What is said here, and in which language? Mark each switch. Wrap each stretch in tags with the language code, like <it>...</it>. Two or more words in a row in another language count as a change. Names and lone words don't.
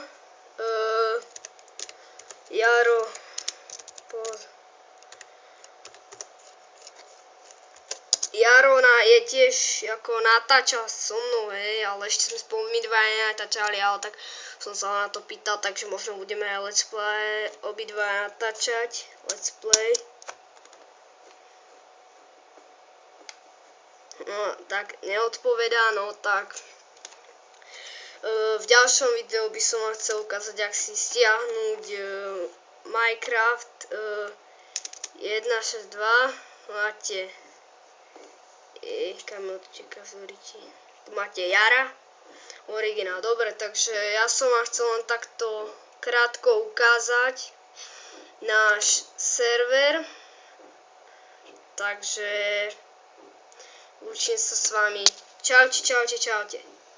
<sk>Jaro je tiež ako natáča so mnou, hej, ale ešte sme spolu my dvaja natáčali, ale tak som sa na to pýtal, takže možno budeme aj</sk> <en>let's play</en> <sk>obidva natáčať,</sk> <en>let's play.</en> <sk>No, tak neodpovedá, no tak v ďalšom videu by som vám chcel ukázať, jak si stiahnuť Minecraft 1.6.2, máte tu máte Jara, originál, dobre, takže ja som vám chcel len takto krátko ukázať náš server, takže učím sa s vami, čaute.</sk>